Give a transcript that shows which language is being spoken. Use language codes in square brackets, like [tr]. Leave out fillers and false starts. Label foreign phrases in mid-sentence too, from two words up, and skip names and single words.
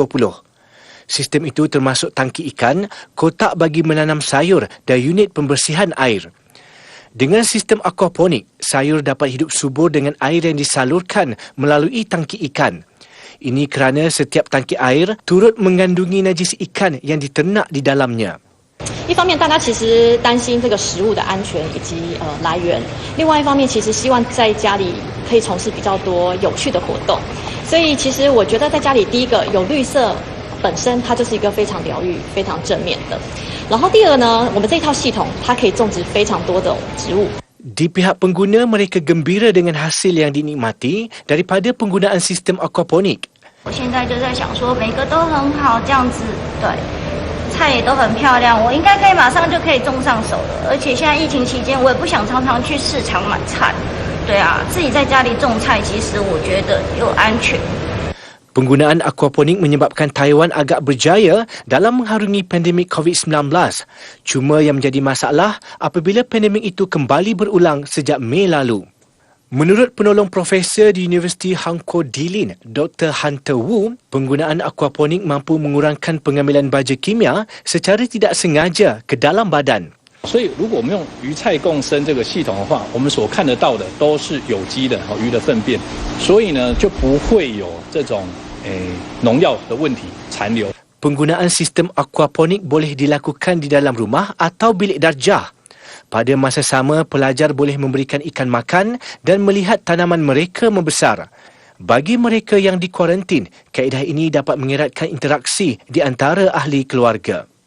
[ms] Sistem itu termasuk tangki ikan, kotak bagi menanam sayur dan unit pembersihan air. Dengan sistem aquaponik, sayur dapat hidup subur dengan air yang disalurkan melalui tangki ikan. Ini kerana setiap tangki air turut mengandungi najis ikan yang diternak di dalamnya. [zh] 一方面，大家其实担心这个食物的安全以及来源；另外一方面，其实希望在家里可以从事比较多有趣的活动。所以，其实我觉得在家里，第一个有绿色本身它就是一个非常疗愈、非常正面的。然后第二呢，我们这一套系统它可以种植非常多的植物。 [ms] Di pihak pengguna, mereka gembira dengan hasil yang dinikmati daripada penggunaan sistem aquaponik. [zh] 我现在就在想说，每个都很好，这样子对。菜也都很漂亮，我应该可以马上就可以种上手了。而且现在疫情期间，我也不想常常去市场买菜。对啊，自己在家里种菜，其实我觉得又安全。 [ms] Penggunaan aquaponik menyebabkan Taiwan agak berjaya dalam mengharungi pandemik COVID-19. Cuma yang menjadi masalah apabila pandemik itu kembali berulang sejak Mei lalu. Menurut penolong profesor di Universiti Hanko Dilin, Dr. Hunter Wu, penggunaan aquaponik mampu mengurangkan pengambilan baja kimia secara tidak sengaja ke dalam badan. [zh] 所以，如果我们用鱼菜共生这个系统的话，我们所看得到的都是有机的鱼的粪便，所以呢就不会有这种农药的问题残留。 [ms] Penggunaan sistem aquaponik boleh dilakukan di dalam rumah atau bilik darjah. Pada masa sama, pelajar boleh memberikan ikan makan dan melihat tanaman mereka membesar. Bagi mereka yang dikuarantin, kaedah ini dapat mengeratkan interaksi di antara ahli keluarga.